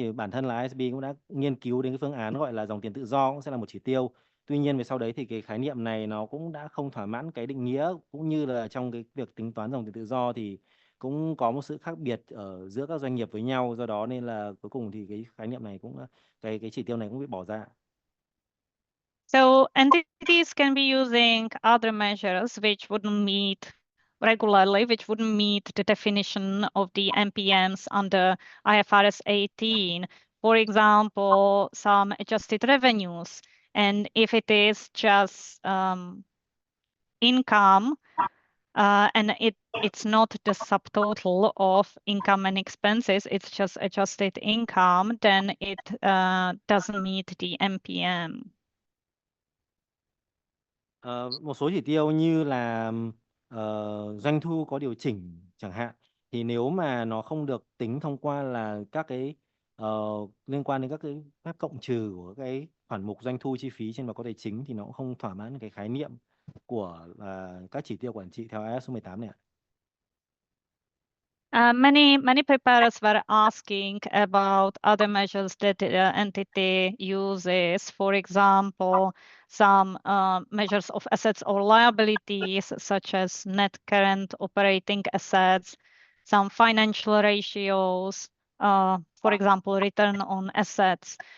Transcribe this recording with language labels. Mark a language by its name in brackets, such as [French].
[Vietnamese] Thì bản thân là IASB cũng đã nghiên cứu đến cái phương án gọi là dòng tiền tự do cũng sẽ là một chỉ tiêu. Tuy nhiên về sau đấy thì cái khái niệm này nó cũng đã không thỏa mãn cái định nghĩa, cũng như là trong cái việc tính toán dòng tiền tự do thì cũng có một sự khác biệt ở giữa các doanh nghiệp với nhau, do đó nên là cuối cùng thì cái khái niệm này cũng cái chỉ tiêu này cũng bị bỏ ra. [English] So entities can be using other measures which wouldn't meet regularly, which wouldn't meet the definition of the MPMs under IFRS 18. For example, some adjusted revenues. And if it is just income, and it's not the subtotal of income and expenses, it's just adjusted income, then it doesn't meet the MPM. [Vietnamese] Một số chỉ tiêu như là doanh thu có điều chỉnh chẳng hạn, thì nếu mà nó không được tính thông qua là các cái liên quan đến các cái phép cộng trừ của cái khoản mục doanh thu chi phí trên báo cáo tài chính thì nó cũng không thỏa mãn cái khái niệm của các chỉ tiêu quản trị theo IAS số 18 này ạ. [English] Many preparers were asking about other measures that the entity uses. For example, some measures of assets or liabilities, such as net current operating assets, some financial ratios, for example, return on assets.